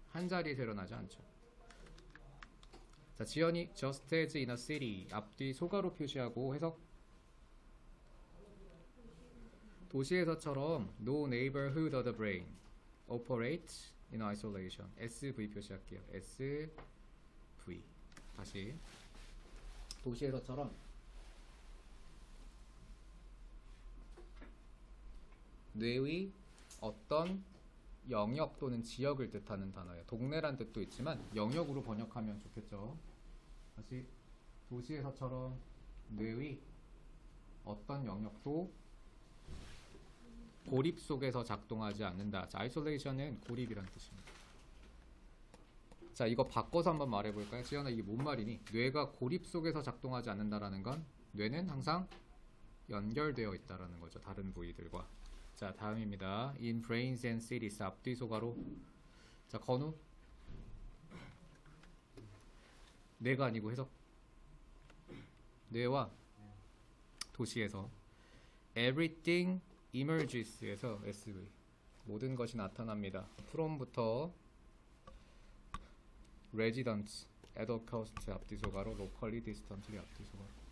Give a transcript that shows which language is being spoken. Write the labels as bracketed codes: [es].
[ko] 한 자리에서 일어나지 않죠. 자, 지연이 [en] just as in a city [ko] 앞뒤 소가로 표시하고 해석. 도시에서처럼 [en] no neighborhood of the brain operates in isolation. [ko] SV 표시할게요. SV. 다시 도시에서처럼 뇌의 어떤 영역 또는 지역을 뜻하는 단어예요. 동네란 뜻도 있지만 영역으로 번역하면 좋겠죠. 다시 도시에서처럼 뇌의 어떤 영역도 고립 속에서 작동하지 않는다. 자, 아이솔레이션은 고립이란 뜻입니다. 자, 이거 바꿔서 한번 말해볼까요? 지연아, 이게 뭔 말이니? 뇌가 고립 속에서 작동하지 않는다라는 건 뇌는 항상 연결되어 있다라는 거죠. 다른 부위들과. 자, 다음입니다. [en] In brains and cities 앞뒤 소가로. [ko] 자, 건우. 뇌가 아니고 해석. 뇌와 도시에서 [en] everything emerges [ko] 에서 SV 모든 것이 나타납니다. from부터 residents, adult cost 앞뒤 소가로 locally distantly 앞뒤 소가로.